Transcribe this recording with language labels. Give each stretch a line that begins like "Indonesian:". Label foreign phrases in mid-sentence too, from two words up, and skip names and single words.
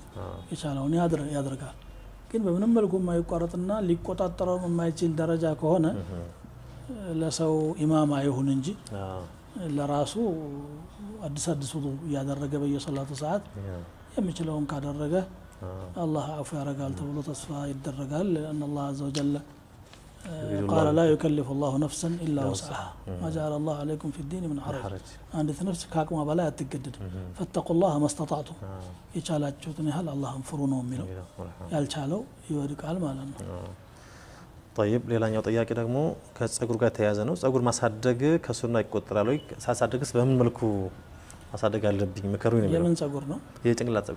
Amharic: የቻለውን ያደርጋል። ግን በምንም መልኩ የማይቋረጥና ሊቆጣጠረው የማይችል ደረጃ ከሆነ ለሰው ኢማማ ይሁን እንጂ ለራሱ አዲስ ውዱ እያደረገ በየሶላቱ ሰዓት የሚችለውን ካደረገ አላህ አፉ ያደርጋል ተብሎ ተስፋ ይደረጋል።
Arabic: لأن الله عز وجل قال لا يكلف الله نفسا الا وسعها ما جعل الله عليكم في الدين من حرج
Amharic: አንዲት ነፍስ ከአቅሟ በላይ አትገደድም
Arabic: فاتقوا الله ما استطعتم
Amharic: የቻላችሁትን ያህል አላህን ፍሩ ነው የሚለው ያልቻለው ይወድቃል ማለት ነው طيب ሌላኛው ጥያቄ ደግሞ ከጸጉር ጋር ተያያዘ ነው ጸጉር ማሳደግ ከሱና ይቆጠራል ወይ ሳሳደግስ በምን መልኩ ማሳደግ አለብኝ ምከሩኝ ነው የምን ጸጉር ነው የጭንቅላት ጸጉር